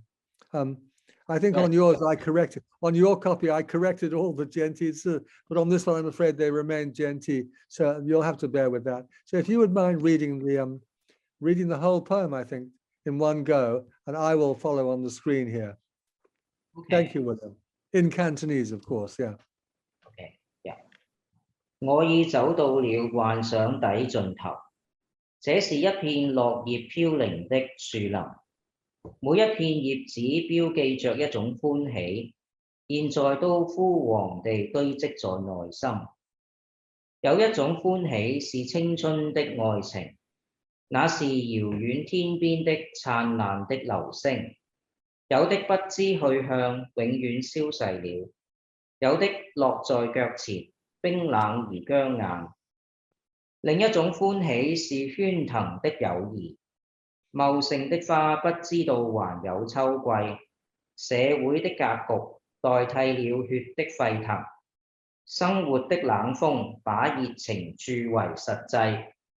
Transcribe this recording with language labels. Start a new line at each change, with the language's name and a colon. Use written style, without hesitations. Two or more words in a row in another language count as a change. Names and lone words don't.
English: I think on yours, I corrected, on your copy, I corrected all the Jianti, but on this one, I'm afraid they remain Jianti. So you'll have to bear with that. So if you would mind reading the whole poem, I think, in one go, and I will follow on the screen here. Okay. Thank you, William. In Cantonese, of course, yeah. Okay, yeah.
Cantonese: 我已走到了幻想底盡頭，這是一片落葉飄零的樹林，每一片葉子標記着一種歡喜，現在都枯黃地堆積在內心。有一種歡喜是青春的愛情。那是遙遠天邊的燦爛的流星，有的不知去向，永遠消逝了；有的落在腳前，冰冷而僵硬。另一種歡喜是喧騰的友誼，茂盛的花不知道還有秋季，社會的格局代替了血的沸騰，生活的冷風把熱情鑄為實際。